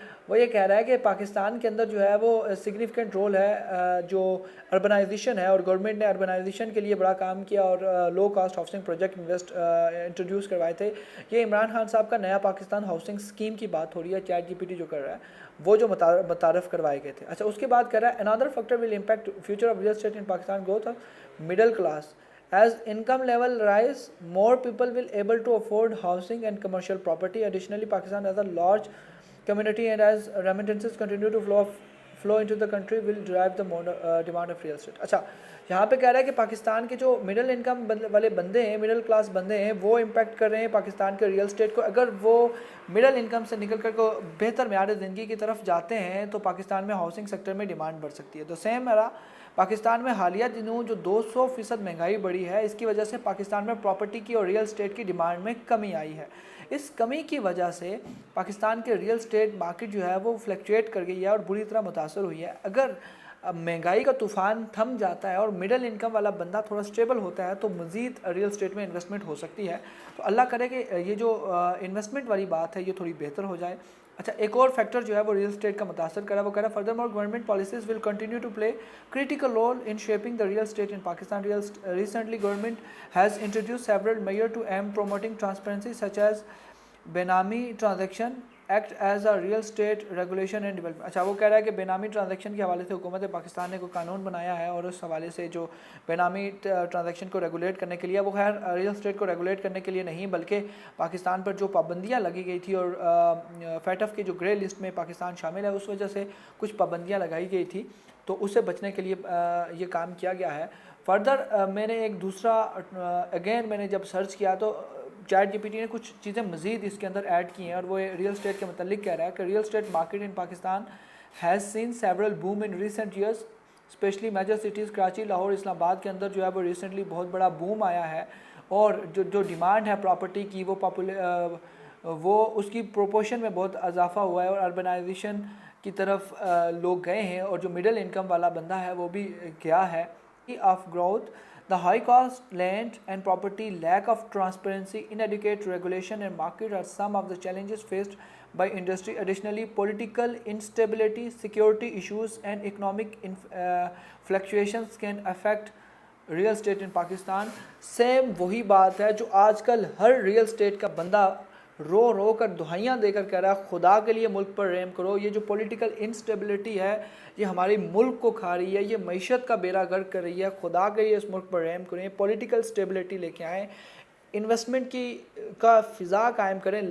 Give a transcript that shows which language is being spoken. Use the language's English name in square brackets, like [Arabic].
[Urdu] وہ یہ کہہ رہا ہے کہ پاکستان کے اندر جو ہے وہ سگنیفیکنٹ رول ہے جو اربنائزیشن ہے، اور گورنمنٹ نے اربنائزیشن کے لیے بڑا کام کیا اور low cost housing project introduce کروائے تھے۔ یہ عمران خان صاحب کا نیا پاکستان ہاؤسنگ اسکیم کی بات ہو رہی ہے، چیٹ جی پی ٹی جو کر رہا ہے وہ جو متعارف کروائے گئے تھے۔ اچھا اس کے بعد کہہ رہا ہے another factor will impact future of real estate in Pakistan growth of middle class. [English] As income level rise, more people will able to afford housing and commercial property. Additionally, Pakistan has a large community and as remittances continue to flow flow into the country will drive the demand of real estate. [Urdu] اچھا یہاں پہ کہہ رہا ہے کہ پاکستان کے جو middle income والے بندے ہیں, مڈل کلاس بندے ہیں, وہ امپیکٹ کر رہے ہیں پاکستان کے ریئل اسٹیٹ کو. اگر وہ مڈل انکم سے نکل کر کو بہتر معیار زندگی کی طرف جاتے ہیں تو پاکستان میں ہاؤسنگ سیکٹر میں ڈیمانڈ بڑھ سکتی ہے. تو سیم میرا پاکستان میں حالیہ دنوں جو 200% مہنگائی بڑھی ہے, اس کی وجہ سے پاکستان میں پراپرٹی کی اور ریئل اسٹیٹ کی ڈیمانڈ میں کمی آئی ہے. اس کمی کی وجہ سے پاکستان کے ریئل اسٹیٹ مارکیٹ جو ہے وہ فلیکچویٹ کر گئی ہے اور بری طرح متاثر ہوئی ہے. اگر مہنگائی کا طوفان تھم جاتا ہے اور مڈل انکم والا بندہ تھوڑا سٹیبل ہوتا ہے تو مزید ریئل اسٹیٹ میں انویسٹمنٹ ہو سکتی ہے. تو اللہ کرے کہ یہ جو انویسٹمنٹ والی بات ہے یہ تھوڑی بہتر ہو جائے. اچھا ایک اور فیکٹر جو ہے وہ ریئل اسٹیٹ کا متاثر کرا, وہ کہہ رہا ہے further more government policies will continue to play critical role in shaping the real estate in Pakistan. [English] Recently, government has introduced several measures to aim promoting transparency, such as Benami transaction act as a real estate regulation and development. [Urdu] اچھا وہ کہہ رہا ہے کہ benami transaction کے حوالے سے حکومت پاکستان نے کوئی قانون بنایا ہے, اور اس حوالے سے جو بینامی ٹرانزیکشن کو ریگولیٹ کرنے کے لیے, وہ خیر ریئل اسٹیٹ کو ریگولیٹ کرنے کے لیے نہیں بلکہ پاکستان پر جو پابندیاں لگی گئی تھی اور فیٹف کی جو گرے لسٹ میں پاکستان شامل ہے اس وجہ سے کچھ پابندیاں لگائی گئی تھی, تو اس سے بچنے کے لیے یہ کام کیا گیا ہے. فردر میں نے ایک دوسرا اگین میں نے جب سرچ کیا تو چیٹ جی پی ٹی نے کچھ چیزیں مزید اس کے اندر ایڈ کی ہیں, اور وہ ریئل اسٹیٹ کے متعلق کہہ رہا ہے کہ real estate market in Pakistan has seen several boom in recent years, especially major cities Karachi, Lahore, اسلام آباد کے اندر جو ہے وہ ریسنٹلی بہت بڑا بوم آیا ہے, اور جو ڈیمانڈ ہے پراپرٹی کی وہ اس کی پروپورشن میں بہت اضافہ ہوا ہے, اور اربنائزیشن کی طرف لوگ گئے ہیں, اور جو مڈل انکم والا بندہ ہے وہ بھی گیا ہے. [English] Of growth, the high cost land and property, lack of transparency, inadequate regulation and market are some of the challenges faced by industry. Additionally, political instability, security issues and economic fluctuations can affect real estate in Pakistan. [Urdu] Same وہی بات ہے جو آج کل ہر real estate کا بندہ رو رو کر دہائیاں دے کر کہہ رہا ہے خدا کے لیے ملک پر رحم کرو. یہ جو پولیٹیکل انسٹیبلٹی ہے یہ ہماری ملک کو کھا رہی ہے, یہ معیشت کا بیڑا غرق کر رہی ہے, خدا کے لیے اس ملک پر رحم کریں, پولیٹیکل اسٹیبلٹی لے کے آئیں, انویسٹمنٹ کا فضا قائم کریں.